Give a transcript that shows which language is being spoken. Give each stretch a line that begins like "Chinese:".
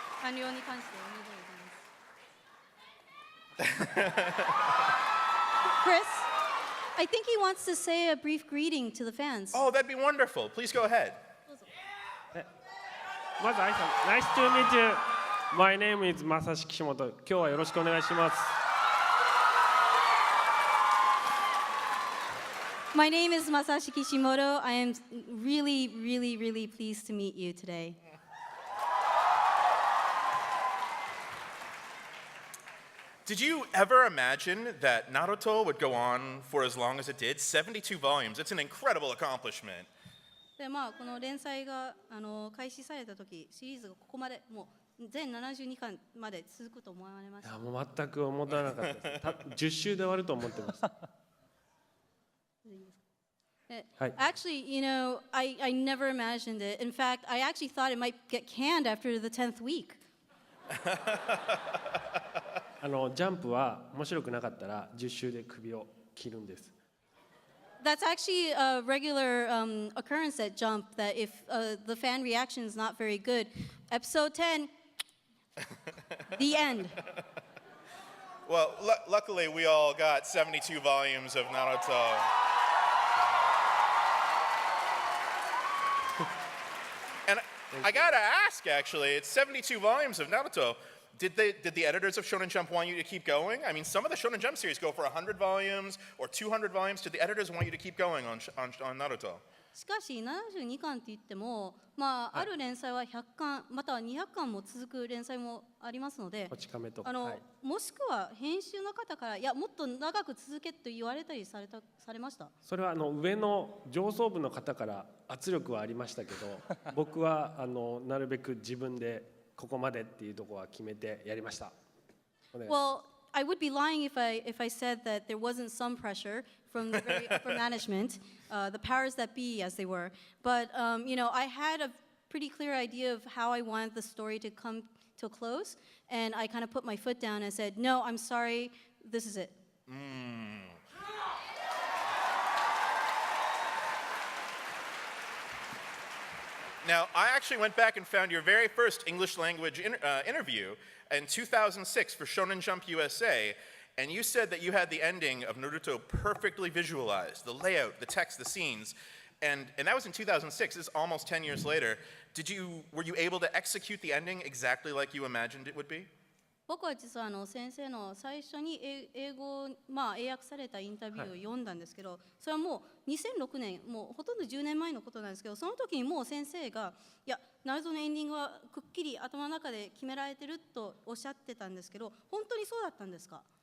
Japanese: まずナルトシリーズの完了に関しておめでとうございます。
English: Chris, I think he wants to say a brief greeting to the fans. Oh, that'd be wonderful. Please go ahead.
Japanese: まず挨拶。
English: Nice to meet you. My name is Masashi Kishimoto.
Japanese: 今日はよろしくお願いします。
English: My name is Masashi Kishimoto. I am really pleased to meet you today. Did you ever imagine that Naruto would go on for as long as it did? 72 volumes. It's an incredible accomplishment.
Japanese: でこの連載が開始された時、シリーズがここまでもう全72巻まで続くと思われました。もう全く思わなかったです。10週で終わると思ってました。
English: Actually, I never imagined it. In fact, I actually thought it might get canned after the 10th week.
Japanese: ジャンプは面白くなかったら10週で首を切るんです。
English: That's actually a regular occurrence at Jump, that if the fan reaction is not very good, episode 10, the end. Well, luckily we all got 72 volumes of Naruto. And I gotta ask, actually, it's 72 volumes of Naruto. Did the editors of Shonen Jump want you to keep going? I mean, some of the Shonen Jump series go for 100 volumes or 200 volumes. Did the editors want you to keep going on Naruto?
Japanese: しかし72巻って言っても、ある連載は100巻または200巻も続く連載もありますので、こち亀とか、もしくは編集の方からいやもっと長く続けと言われたりされました。それは上の上層部の方から圧力はありましたけど、僕はなるべく自分でここまでっていうところは決めてやりました。
English: Well, I would be lying if I said that there wasn't some pressure from the very upper management, the powers that be, as they were. But I had a pretty clear idea of how I wanted the story to come till close, and I kind of put my foot down and said, "No, I'm sorry, this is it." Now, I actually went back and found your very first English language interview in 2006 for Shonen Jump USA, and you said that you had the ending of Naruto perfectly visualized, the layout, the text, the scenes, and that was in 2006. This is almost 10 years later. Were you able to execute the ending exactly like you imagined it would be?
Japanese: 僕は実は先生の最初に英語、英訳されたインタビューを読んだんですけど、それはもう2006年、もうほとんど10年前のことなんですけど、その時にもう先生が、いや、ナルトのエンディングはくっきり頭の中で決められてるとおっしゃってたんですけど、本当にそうだったんですか？